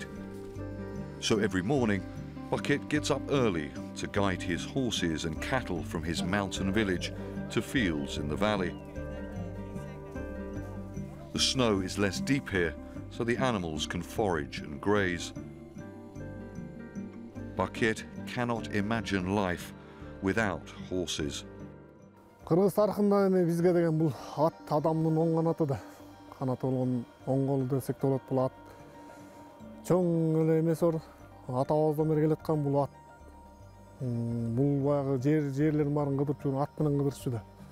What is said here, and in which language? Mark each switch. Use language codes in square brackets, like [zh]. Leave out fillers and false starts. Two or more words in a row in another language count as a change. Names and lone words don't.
[en] So every morning, Bakit gets up early to guide his horses and cattle from his mountain village to fields in the valley. The snow is less deep here, so the animals can forage and graze. Bakit cannot imagine life without horses. [ky] Кыргыз тарыхында эми бизге деген бул ат адамдын оң канаты да. Канаты болгон оң колу десек болот. Бул ат чоң эле эмес ор. Атабыздан бери келаткан бул ат. Бул баягы жерлерин баарын кыдырып жүрүп, ат менен кыдырчу да.